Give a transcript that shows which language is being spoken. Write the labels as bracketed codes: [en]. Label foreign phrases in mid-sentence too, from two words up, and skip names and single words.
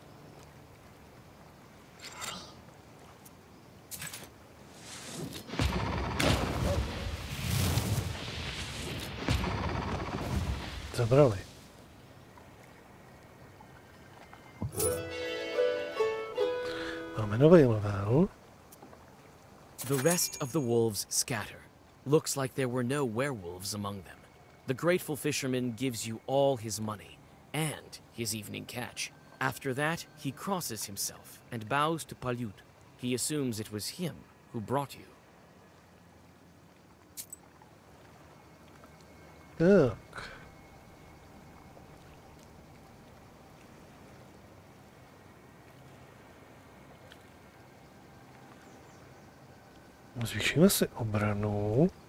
[cs] Zabrali. Máme nový level. [en] The rest of the wolves scatter. Looks like there were no werewolves among them. The grateful fisherman gives you all his money and his evening catch. After that, he crosses himself and bows to Palyut. He assumes it was him who brought you. [cs] Tak. Zvýšíme si obranu.